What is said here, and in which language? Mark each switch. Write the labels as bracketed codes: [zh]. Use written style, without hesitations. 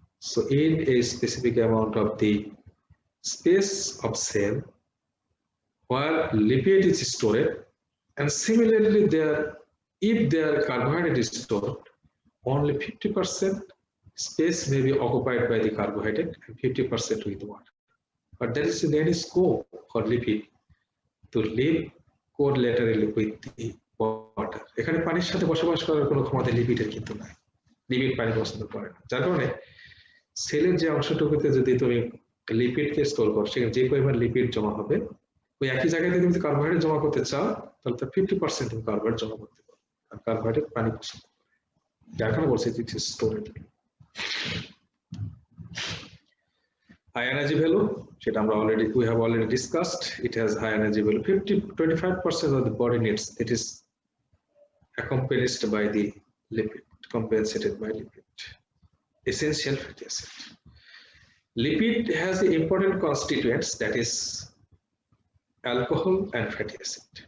[en] So in a specific amount of the space of cell where lipid is stored, and similarly there, if their carbohydrate is stored, only 50% space may be occupied by the carbohydrate and 50% with water. but there is any scope for lipid to live collaterally with the water. [bn] এখানে পানির সাথে বসবাস করার কোনো ক্ষমতা লিপিডের কিন্তু নাই। Lipid পানি পছন্দ করে না, যার কারণে সেলের যে অংশটুকুতে যদি তুমি লিপিডকে স্টোর করো, সেখানে যে পরিমাণ লিপিড জমা হবে, ওই একই জায়গায় তুমি যদি কার্বোহাইড্রেট জমা করতে চাও, তাহলে তার 50% তুমি কার্বোহাইড্রেট জমা করতে পারো। আর কার্বোহাইড্রেট পানি পছন্দ করে, যার কারণে বলছি [en] It is stored. High energy value, [bn] সেটা আমরা [en] we have already discussed. It has high energy value. 25% of the body needs. It is accompanied by the lipid, compensated by lipid. Essential fatty acid. Lipid has the important constituents, that is alcohol and fatty acid.